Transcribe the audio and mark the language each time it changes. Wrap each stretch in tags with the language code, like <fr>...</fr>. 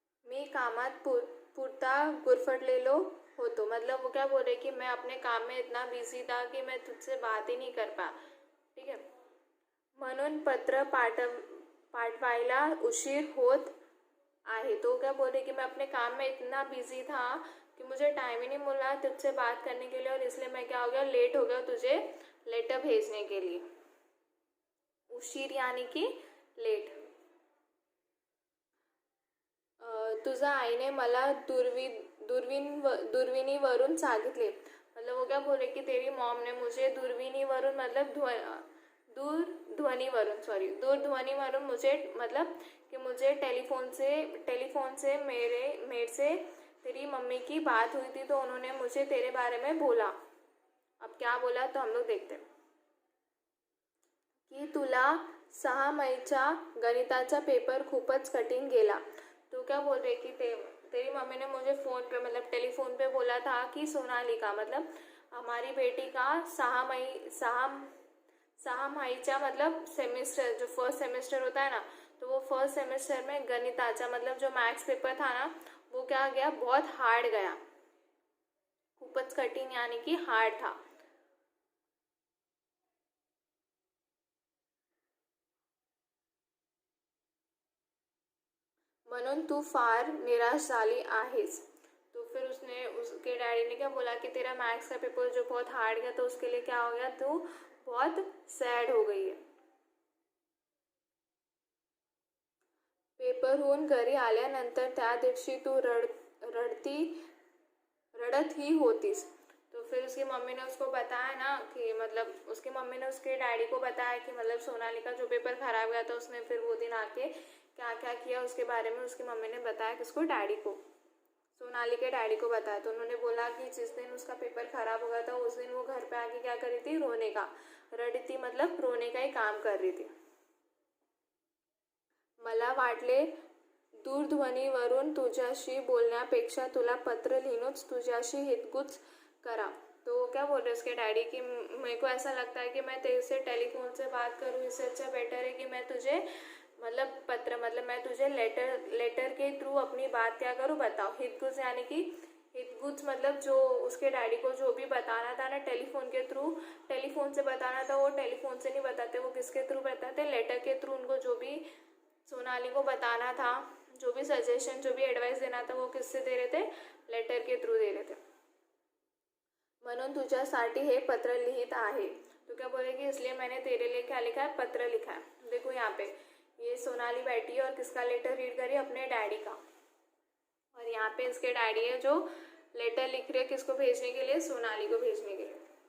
<mr>मी कामात पुरता गुरफटलेलो होतो।</mr> <hi>मतलब वो क्या बोल रहे कि मैं अपने काम में इतना बिजी था कि मैं तुझसे बात ही नहीं कर पा। ठीक है।</hi> <mr>म्हणून पत्र पाठवायला उशीर होत आहे।</mr> <hi>तो क्या बोल रहे कि मैं अपने काम में इतना बिजी था कि मुझे टाइम ही नहीं मिला तुझसे बात करने के लिए, और इसलिए मैं क्या हो गया, लेट हो गया तुझे लेटर भेजने के लिए। उशीर यानी कि लेट।</hi> <mr>तुझ्या आईने मला दूरवीनीवरून सांगितले।</mr> <hi>मतलब वो क्या बोल रहे कि तेरी मॉम ने मुझे दूरवीनीवरून मतलब दूरध्वनीवरून मुझे, मतलब कि मुझे टेलीफोन से मेरे से तेरी मम्मी की बात हुई थी, तो उन्होंने मुझे तेरे बारे में बोला। अब क्या बोला तो हम लोग देखते हैं की</hi> <mr>तुला 6 मईचा गणिताचा पेपर खूपच कठीण गेला।</mr> <hi>तो क्या बोल रहे कि तेरी मम्मी ने मुझे फ़ोन पे, मतलब टेलीफोन पे बोला था कि सोनाली का, मतलब हमारी बेटी का 6 मईचा मतलब सेमिस्टर, जो फर्स्ट सेमेस्टर होता है ना, तो वो फर्स्ट सेमेस्टर में गणिताचा मतलब जो मैथ्स पेपर था ना, वो क्या गया, बहुत हार्ड गया। खूपच कठिन यानी कि हार्ड था।</hi> <mr>म्हणून तू फार निराश झाली आहेस।</mr> <hi>तो फिर उसके डैडी ने क्या बोला कि तेरा मैथ्स का पेपर जो बहुत हार्ड गया, तो उसके लिए क्या हो गया, तू बहुत सैड हो गई है।</hi> <mr>पेपरहून घरी आल्यानंतर त्या दिवशी तू रडत ही होतीस।</mr> <hi>तो फिर उसकी मम्मी ने उसको बताया ना कि, मतलब उसकी मम्मी ने उसके डैडी को बताया कि मतलब सोनाली का जो पेपर खराब गया था, उसने फिर वो दिन आके क्या क्या किया उसके बारे में उसकी मम्मी ने बताया किसको? डैडी को। सोनाली के डैडी को बताया। तो उन्होंने बोला कि जिस दिन उसका पेपर खराब हो गया था, उस दिन वो घर पे आके क्या कर रही थी? रोने का, रडी थी, मतलब रोने का ही काम कर रही थी।</hi> <mr>मला वाटले दूरध्वनीवरून तुझ्याशी बोलण्यापेक्षा तुला पत्र लिहूनच तुझ्याशी हितगुज करा।</mr> <hi>तो क्या बोल रहे उसके डैडी कि मेरे को ऐसा लगता है कि मैं तेरे से टेलीफोन से बात करूँ, इससे अच्छा बेटर है कि मैं तुझे मतलब मैं तुझे लेटर के थ्रू अपनी बात क्या करूँ, बताओ। हितगुज यानी कि हितगुज मतलब जो उसके डैडी को जो भी बताना था ना टेलीफोन के थ्रू, टेलीफोन से बताना था, वो टेलीफोन से नहीं बताते, वो किसके थ्रू बताते? लेटर के थ्रू। उनको जो भी सोनाली को बताना था, जो भी सजेशन, जो भी एडवाइस देना था, वो किससे दे रहे थे? लेटर के थ्रू दे रहे थे।</hi> <mr>म्हणून तुझ्यासाठी हे पत्र लिहित आहे।</mr> <hi>तो क्या बोले कि इसलिए मैंने तेरे लिए क्या लिखा है? पत्र लिखा है। देखो यहाँ पे ये सोनाली बैठी है और किसका लेटर रीड करी? अपने डैडी का। और यहाँ पे इसके डैडी है जो लेटर लिख रहे हैं किसको भेजने के लिए? सोनाली को भेजने के लिए।</hi>